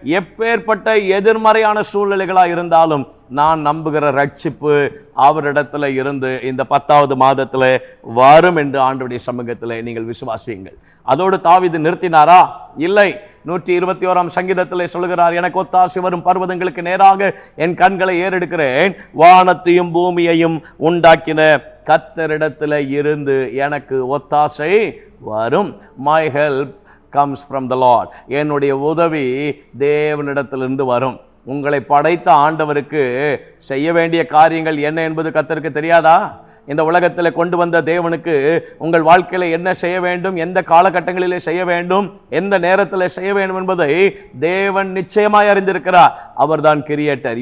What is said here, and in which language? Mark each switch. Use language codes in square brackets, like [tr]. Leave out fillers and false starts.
[ta] எப்பேற்பட்ட எதிர்மறையான சூழ்நிலைகளாக இருந்தாலும் நான் நம்புகிற ரட்சிப்பு அவரிடத்துல இருந்து இந்த 10வது மாதத்தில் வரும் என்று ஆண்டவருடைய சமூகத்தில் நீங்கள் விசுவாசியுங்கள். அதோடு தாவீது நிறுத்தினாரா? இல்லை. 121ஆம் சங்கீதத்தில் சொல்லுகிறார், எனக்கு ஒத்தாசை வரும் பர்வதங்களுக்கு நேராக என் கண்களை ஏறெடுக்கிறேன், வானத்தையும் பூமியையும் உண்டாக்கின கர்த்தரிடத்தில் இருந்து எனக்கு ஒத்தாசை வரும். [en] My help comes from the Lord. [ta] என்னுடைய உதவி தேவனிடத்திலிருந்து வரும். உங்களை படைத்த ஆண்டவருக்கு செய்ய வேண்டிய காரியங்கள் என்ன என்பது கர்த்தருக்கு தெரியாதா? இந்த உலகத்தில் கொண்டு வந்த தேவனுக்கு உங்கள் வாழ்க்கையில் என்ன செய்ய வேண்டும், எந்த காலகட்டங்களிலே செய்ய வேண்டும், எந்த நேரத்தில் செய்ய வேண்டும் என்பதை தேவன் நிச்சயமாய் அறிந்திருக்கிறார். அவர்தான் கிரியேட்டர்.